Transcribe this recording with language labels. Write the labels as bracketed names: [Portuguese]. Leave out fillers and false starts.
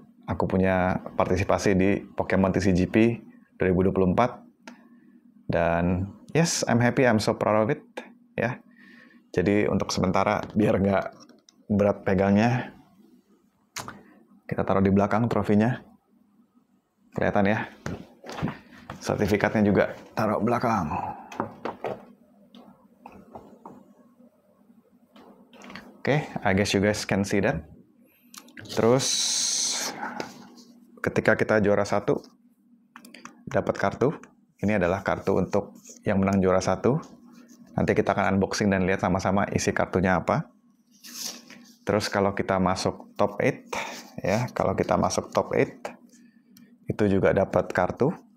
[Indonesian] Aku punya partisipasi di [English] Pokemon TCGP 2024 [Indonesian] dan [English] yes, I'm happy, I'm so proud of it, [Indonesian] ya. Jadi untuk sementara biar nggak berat pegangnya, kita taruh di belakang trofinya, kelihatan ya. Sertifikatnya juga taruh belakang. [English] Oke, I guess you guys can see that. [Indonesian] Terus ketika kita juara 1 dapat kartu. Ini adalah kartu untuk yang menang juara 1. Nanti kita akan unboxing dan lihat sama-sama isi kartunya apa. Terus kalau kita masuk top 8 ya, kalau kita masuk top 8 itu juga dapat kartu.